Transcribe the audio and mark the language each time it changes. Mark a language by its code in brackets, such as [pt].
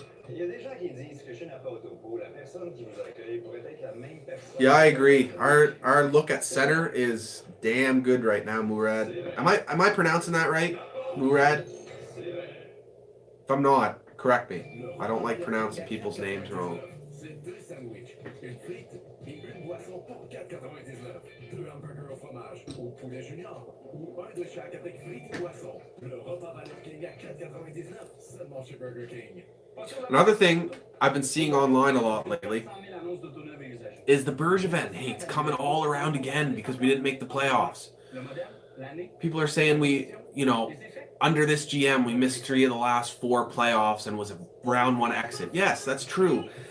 [fr] Il y a des gens qui disent que chez Napa Autopo, la personne qui vous accueille pourrait être la même personne. [en] Yeah, I agree. Our look at center is damn good right now, Murad. Am I pronouncing that right? Murad? If I'm not, correct me. I don't like pronouncing people's names wrong. [fr] C'est 2 sandwichs, une frite et une boisson pour 4,99. 2 hamburgers au fromage, au poulet junior, ou un de chaque avec frites et boisson. Le repas Burger King à 4,99 seulement chez Burger King. [en] Another thing I've been seeing online a lot lately is the Bergevin hate's coming all around again because we didn't make the playoffs. People are saying under this GM, we missed 3 of the last 4 playoffs and was a round 1 exit. Yes, that's true.